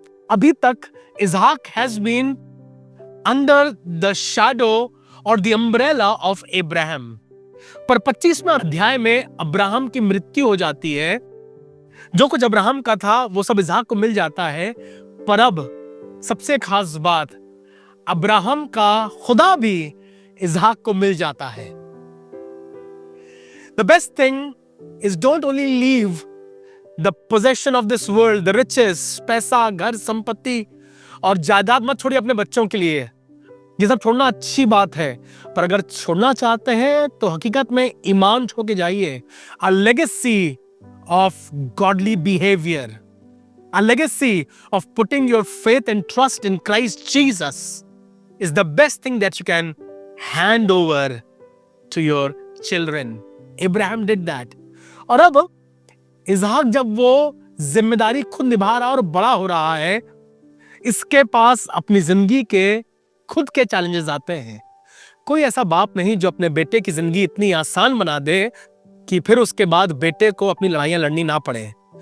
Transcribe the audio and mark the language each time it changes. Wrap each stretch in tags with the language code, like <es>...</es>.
<hi>अभी तक इसहाक has been under the shadow और द अम्ब्रेला ऑफ अब्राहम, पर 25वें अध्याय में अब्राहम की मृत्यु हो जाती है। जो कुछ अब्राहम का था वो सब इसहाक को मिल जाता है, पर अब सबसे खास बात, अब्राहम का खुदा भी इसहाक को मिल जाता है।</hi> <en>The best thing is don't only leave the possession of this world, the riches, पैसा, घर, संपत्ति और जायदाद मत छोड़िए अपने बच्चों के लिए।</en> <hi>ये सब छोड़ना अच्छी बात है, पर अगर छोड़ना चाहते हैं तो हकीकत में ईमान छोड़ के जाइए।</hi> <en>A legacy of godly behavior, a legacy of putting your faith and trust in Christ Jesus is the best thing that you can hand over to your children. Abraham did that.</en> <hi>और अब इसहाक जब वो जिम्मेदारी खुद निभा रहा और बड़ा हो रहा है, इसके पास अपनी जिंदगी के खुद के चैलेंजेस आते हैं। कोई ऐसा बाप नहीं जो अपने बेटे की जिंदगी इतनी आसान बना दे कि फिर उसके बाद बेटे को अपनी लड़ाइयां लड़नी ना पड़े।</hi>